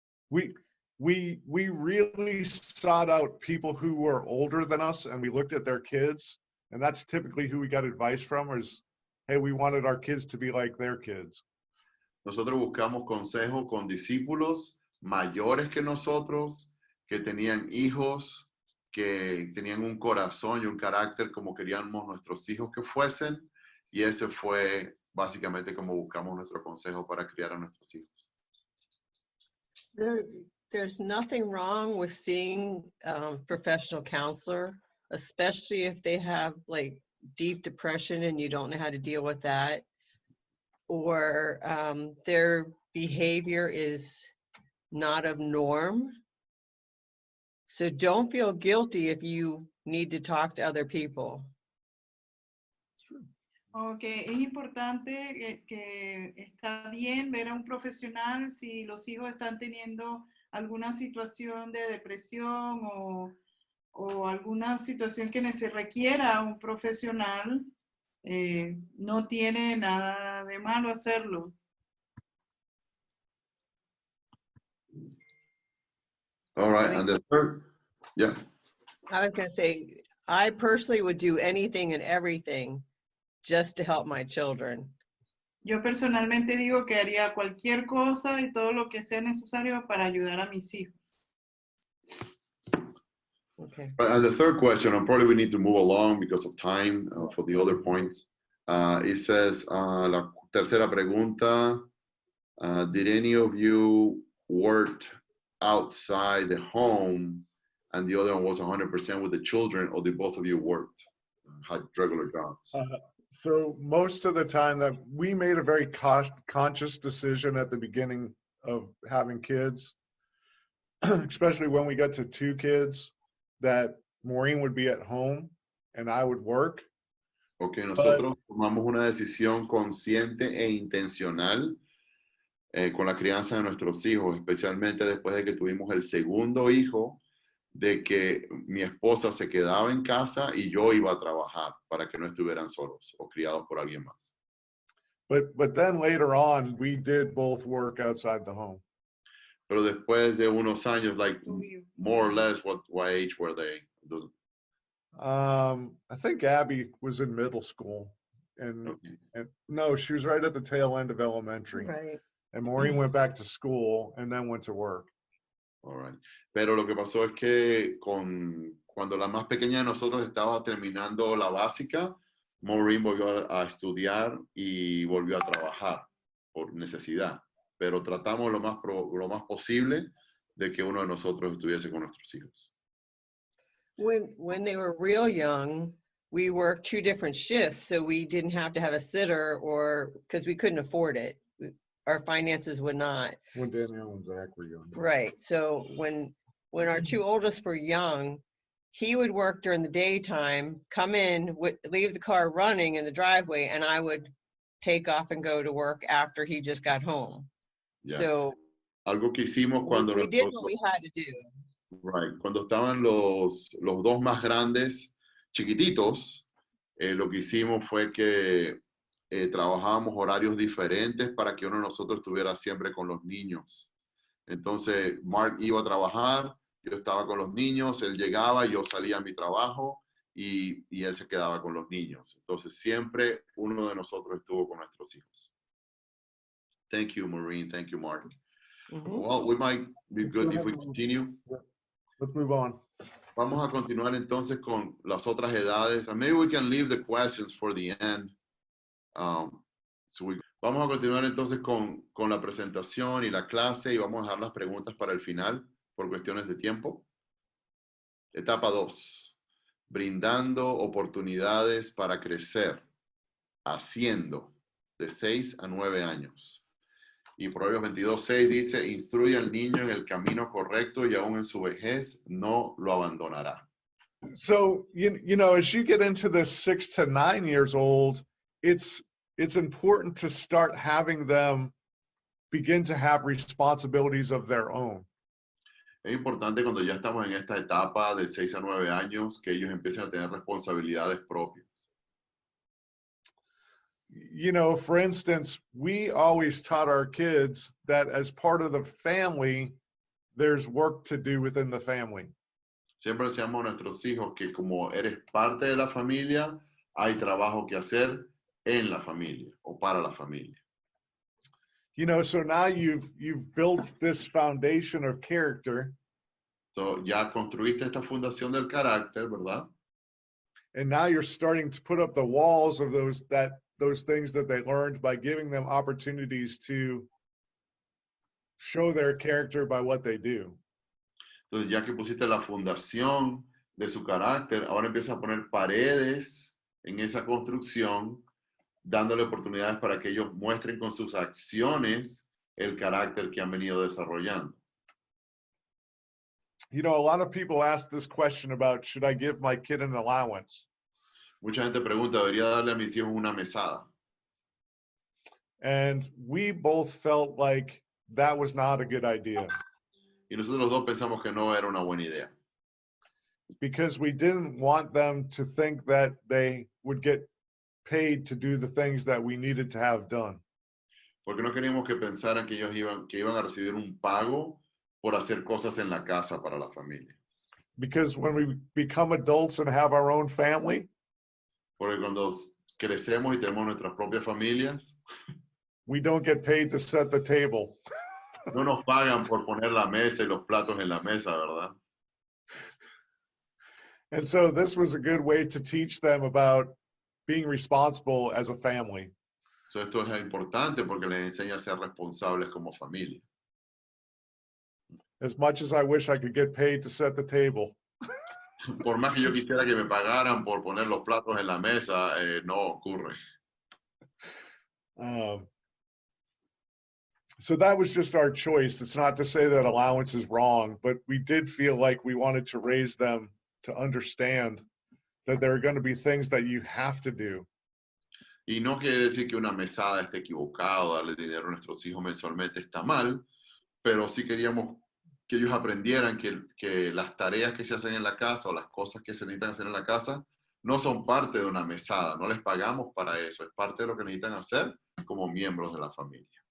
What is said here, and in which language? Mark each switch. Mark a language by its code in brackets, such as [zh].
[en] We really sought out people who were older than us, and we looked at their kids, and that's typically who we got advice from, is, hey, we wanted our kids to be like their kids. [es] Nosotros buscamos consejo con discípulos mayores que nosotros, que tenían hijos, que tenían un corazón y un carácter como queríamos nuestros hijos que fuesen, y ese fue básicamente como buscamos nuestro consejo para criar a nuestros hijos. [en] There's nothing wrong with seeing professional counselor, especially if they have like deep depression and you don't know how to deal with that, or their behavior is not of norm. So don't feel guilty if you need to talk to other people. [es] Ok, es importante que está bien ver a un profesional si los hijos están teniendo alguna situación de depresión o alguna situación que se requiera un profesional, no tiene nada de malo hacerlo. [en] All right, and the third, yeah. I was going to say, I personally would do anything and everything just to help my children. [es] Yo personalmente digo que haría cualquier cosa y todo lo que sea necesario para ayudar a mis hijos. [en] Okay. And the third question, and probably we need to move along because of time for the other points. It says, [es] la tercera pregunta, [en] did any of you worked outside the home and the other one was 100% with the children, or did both of you worked, had regular jobs? So most of the time that we made a very conscious decision at the beginning of having kids, especially when we got to 2 kids, that Maureen would be at home and I would work. [es] Ok, nosotros tomamos una decisión consciente e intencional con la crianza de nuestros hijos, especialmente después de que tuvimos el segundo hijo, de que mi esposa se quedaba en casa y yo iba a trabajar para que no estuvieran solos o criados por alguien más. [en] But then later on, we did both work outside the home. [es] Pero después de unos años, [en] like more or less, what age were they? I think Abby was in middle school, and no, she was right at the tail end of elementary. Right. And Maureen went back to school and then went to work. All right. [es] Pero lo que pasó es que cuando la más pequeña de nosotros estaba terminando la básica, Maureen volvió a estudiar y volvió a trabajar por necesidad. Pero tratamos lo más posible de que uno de nosotros estuviese con nuestros hijos. [en] When they were real young, we worked 2 different shifts, so we didn't have to have a sitter, or because we couldn't afford it. Our finances would not. When Danielle and Zach were young. Right. So when our 2 oldest were young, he would work during the daytime, come in, leave the car running in the driveway, and I would take off and go to work after he just got home. Yeah. So [es] algo que hicimos cuando [en] we did what we had to do. Right. [es] Cuando estaban los 2 más grandes, chiquititos, lo que hicimos fue que trabajábamos horarios diferentes para que uno de nosotros estuviera siempre con los niños. Entonces, Mark iba a trabajar, yo estaba con los niños, él llegaba, yo salía a mi trabajo y él se quedaba con los niños. Entonces, siempre uno de nosotros estuvo con nuestros hijos. [en] Thank you, Maureen. Thank you, Mark. Mm-hmm. Well, we might be good if we continue. Let's move on. [es] Vamos a continuar entonces con las otras edades. [en] And maybe we can leave the questions for the end. [es] Vamos a continuar entonces con la presentación y la clase y vamos a dejar las preguntas para el final por cuestiones de tiempo. Etapa 2. Brindando oportunidades para crecer, haciendo, de 6 a 9 años. Y Proverbios 22:6 dice, instruye al niño en el camino correcto y aún en su vejez no lo abandonará. [en] So, you know, as you get into the 6 to 9 years old, it's important to start having them begin to have responsibilities of their own. [es] Es importante cuando ya estamos en esta etapa de 6 a 9 años que ellos empiecen a tener responsabilidades propias. [en] You know, for instance, we always taught our kids that as part of the family, there's work to do within the family. [es] Siempre decíamos a nuestros hijos que como eres parte de la familia, hay trabajo que hacer en la familia o para la familia. [en] You know, so now you've built this foundation of character. [es] So, ya construiste esta fundación del carácter, ¿verdad? [en] And now you're starting to put up the walls of those things that they learned by giving them opportunities to show their character by what they do. [es] Entonces, ya que pusiste la fundación de su carácter, ahora empieza a poner paredes en esa construcción, dándole oportunidades para que ellos muestren con sus acciones el carácter que han venido desarrollando. [en] You know, a lot of people ask this question about, should I give my kid an allowance? [es] Mucha gente pregunta, ¿debería darle a mis hijos una mesada? [en] And we both felt like that was not a good idea [es] Y nosotros los dos pensamos que no era una buena idea. [en] because we didn't want them to think that they would get paid to do the things that we needed to have done. [es] Porque no queríamos que pensaran que ellos iban a recibir un pago por hacer cosas en la casa para la familia. [en] Because when we become adults and have our own family, [es] Porque cuando crecemos y tenemos nuestras propias familias, [en] we don't get paid to set the table. [es] no nos pagan por poner la mesa y los platos en la mesa, ¿verdad? [en] And so this was a good way to teach them about being responsible as a family. [es] So, esto es importante porque les enseña a ser responsables como familia. [en] As much as I wish I could get paid to set the table, [es] Por más que yo quisiera que me pagaran por poner los platos en la mesa, no ocurre. [en] so that was just our choice. It's not to say that allowance is wrong, but we did feel like we wanted to raise them to understand that there are going to be things that you have to do. [es] Y no quiere decir que una mesada esté equivocada, darle dinero a nuestros hijos mensualmente está mal, pero sí queríamos que ellos aprendieran que las tareas que se hacen en la casa o las cosas que se necesitan hacer en la casa no son parte de una mesada, no les pagamos para eso, es parte de lo que necesitan hacer como miembros de la familia.